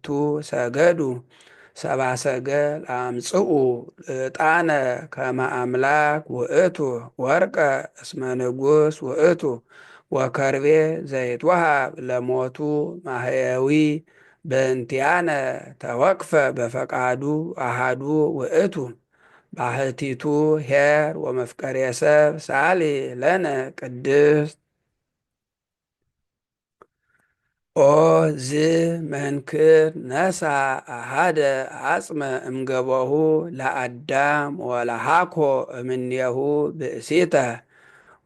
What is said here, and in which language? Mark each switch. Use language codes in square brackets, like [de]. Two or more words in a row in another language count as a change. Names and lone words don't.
[gez] ሰገዱ ሰብአ ሰገል አምጽኡ ዕጣነ ከመ አምላክ ውእቱ ወርቀ እስመ ንጉሥ ውእቱ ወከርቤ ዘይትወሃብ ለሞቱ ማህየዊ በእንቲአነ ተወክፈ በፈቃዱ አሃዱ ውእቱ ባህቲቱ ኄር ወመፍቀሬ ሰብ ሳሊ ለነ ቅድስት ኦ ዝ መንክር ነሳ አሃደ አጽመ እምገቦሁ ለአዳም ወለሃኮ እምኔሁ ብእሲተ